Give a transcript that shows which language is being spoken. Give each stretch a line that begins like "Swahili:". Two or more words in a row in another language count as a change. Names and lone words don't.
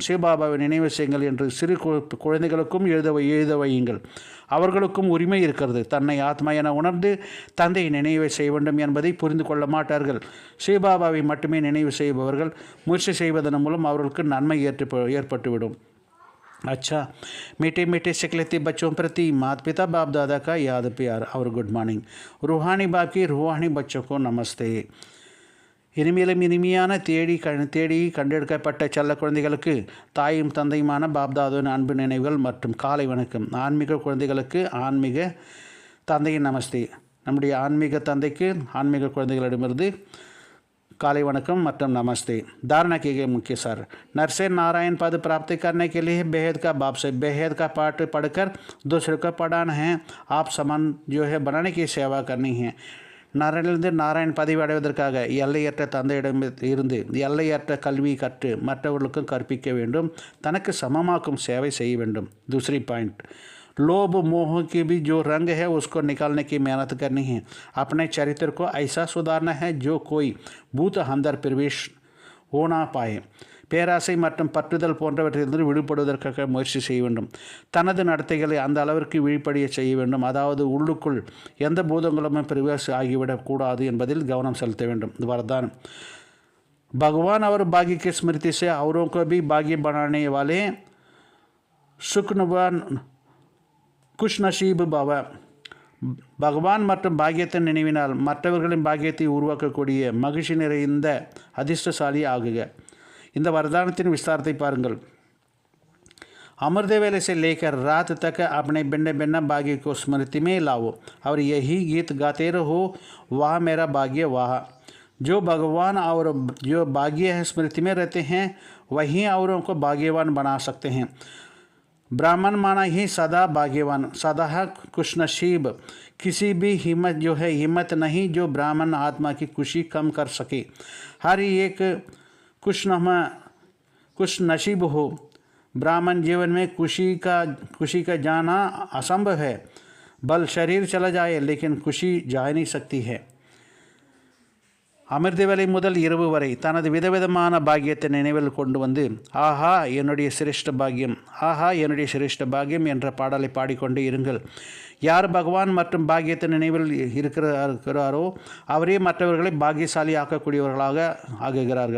Tamil: சிவபாபாவை நினைவு செய்யுங்கள் என்று சிறு குழந்தைகளுக்கும் எழுத வையுங்கள். அவர்களுக்கும் உரிமை இருக்கிறது. தன்னை ஆத்மா என உணர்ந்து தந்தையை நினைவு செய்ய வேண்டும் என்பதை புரிந்து கொள்ள மாட்டார்கள். சிவபாபாவை மட்டுமே நினைவு செய்பவர்கள் முயற்சி செய்வதன் மூலம் அவர்களுக்கு நன்மை ஏற்பட்டுவிடும்.
Hindi: अच्छा, मीठे मीठे शिकलती बच्चों प्रति माता पिता बाप दादा का याद प्यार और
English: good morning.
Hindi: रूहानी बाप की रूहानी बच्चों को नमस्ते.
Tamil: இனிமேலும் இனிமையான தேடி கண்டெடுக்கப்பட்ட செல்ல குழந்தைகளுக்கு தாயும் தந்தையுமான பாப்தாதுவின் அன்பு நினைவுகள் மற்றும் காலை வணக்கம். ஆன்மீக குழந்தைகளுக்கு ஆன்மீக தந்தையின் நமஸ்தே. நம்முடைய ஆன்மீக தந்தைக்கு ஆன்மீக குழந்தைகளிடமிருந்து காலை வணக்கம் மற்றும் நமஸ்தே.
Hindi: धारणा किए गए मुख्य सार. नर से नारायण पद प्राप्त करने के लिए बेहद का बाप से बेहद का पाठ पढ़कर दूसरे को पढ़ाना है. आप समान जो है बनाने की सेवा करनी है.
Tamil: நாராயணிலிருந்து நாராயண் பதவி அடைவதற்காக எல்லையற்ற தந்தையிடம் இருந்து எல்லையற்ற கல்வி கற்று மற்றவர்களுக்கும் கற்பிக்க வேண்டும். தனக்கு சமமாக்கும் சேவை செய்ய வேண்டும்.
Hindi: दूसरी पॉइंट, लोभ मोह की भी जो रंग है उसको निकालने की मेहनत करनी है. अपने चरित्र को ऐसा सुधारना है जो कोई भूत अंदर प्रवेश हो ना पाए.
Tamil: பேராசை மற்றும் பற்றுதல் போன்றவற்றிலிருந்து விடுபடுவதற்காக முயற்சி செய்ய வேண்டும். தனது நடத்தைகளை அந்த அளவிற்கு விழிப்படைய செய்ய வேண்டும். அதாவது உள்ளுக்குள் எந்த பூதங்களும் பிரவேசம் ஆகிவிடக்கூடாது என்பதில் கவனம் செலுத்த வேண்டும்.
Hindi: वरदान, भगवान और भाग्य की स्मृति से औरों को भी भाग्य बनाने वाले सुखनवान खुशनसीब भव.
Tamil: பகவான் மற்றும் பாக்கியத்தின் நினைவினால் மற்றவர்களின் பாக்கியத்தை உருவாக்கக்கூடிய மகிழ்ச்சி நிறைந்த அதிர்ஷ்டசாலி ஆகுக. இந்த வரதானத்தின் விஸ்தாரத்தை பாருங்கள்.
Hindi: अमृत वेले से लेकर रात तक अपने भिन्न भिन्न भाग्य को स्मृति में लाओ और यही गीत गाते रहो, वाह मेरा भाग्य वाह. जो भगवान और जो भाग्य है स्मृति में रहते हैं वही औरों को भाग्यवान बना सकते हैं. ब्राह्मण माना ही सदा भाग्यवान, सदा खुशनसीब. किसी भी हिम्मत जो है हिम्मत नहीं जो ब्राह्मण आत्मा की खुशी कम कर सके. हर एक खुशनसीब हो. ब्राह्मण जीवन में खुशी का जाना असंभव है. बल शरीर चला जाए लेकिन खुशी जा नहीं सकती है.
Tamil: அமிர்தவேளை முதல் இரவு வரை தனது விதவிதமான பாக்கியத்தை நினைவில் கொண்டு வந்து ஆஹா என்னுடைய சிரேஷ்ட பாக்கியம், ஆஹா என்னுடைய சிரேஷ்ட பாக்கியம் என்ற பாடலை பாடிக்கொண்டே இருங்கள். யார் பகவான் மற்றும் பாக்கியத்தை நினைவில் இருக்கிறாரோ அவரே மற்றவர்களை பாக்கியசாலி ஆக்கக்கூடியவர்களாக ஆகுகிறார்கள்.